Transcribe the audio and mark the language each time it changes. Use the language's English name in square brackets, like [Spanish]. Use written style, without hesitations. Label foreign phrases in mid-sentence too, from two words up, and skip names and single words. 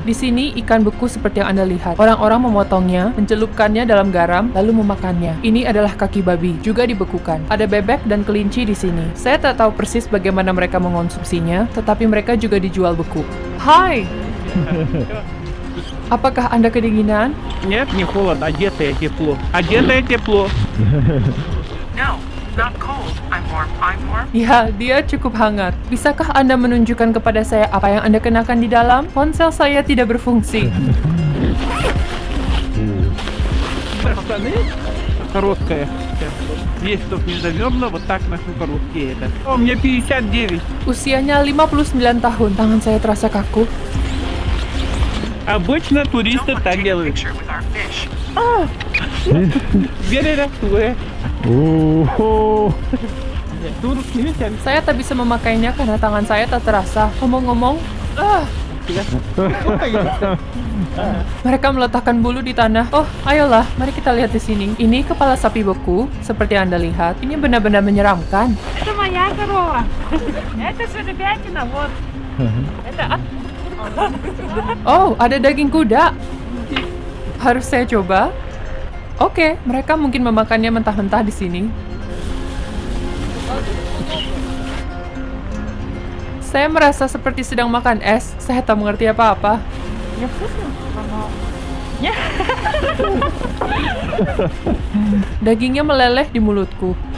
[Indonesian] Di sini ikan beku seperti yang Anda lihat. Orang-orang memotongnya, mencelupkannya dalam garam, lalu memakannya. Ini adalah kaki babi, juga dibekukan. Ada bebek dan kelinci di sini. Saya tak tahu persis bagaimana mereka mengonsumsinya, tetapi mereka juga dijual beku. Hai! Apakah Anda kedinginan? [Russian] Нет, не холодно, одетое тепло. Одетое тепло. [English] No, not cold. I'm warm. [Indonesian] Ya, dia cukup hangat. Bisakah Anda menunjukkan kepada saya apa yang Anda kenakan di dalam? Ponsel saya tidak berfungsi. [Russian] Штаны короткая. Есть чтоб не замерзла, вот так ношу короткие. О, мне 59. [Indonesian] Usianya 59 tahun. Tangan saya terasa kaku. [Russian] Обычно туристы так делают. Теперь растут. [Indonesian] Saya tak bisa memakainya karena tangan saya tak terasa. Ngomong-ngomong, mereka meletakkan bulu di tanah. Oh, ayolah, mari kita lihat di sini. Ini kepala sapi beku, seperti yang Anda lihat. Ini benar-benar menyeramkan. [Russian] Это моя корова. Это жеребятина, вот. Это... [Indonesian] Oh, ada daging kuda. Harus saya coba? Oke, mereka mungkin memakannya mentah-mentah di sini. Saya merasa seperti sedang makan es. Saya tak mengerti apa-apa. Dagingnya meleleh di mulutku.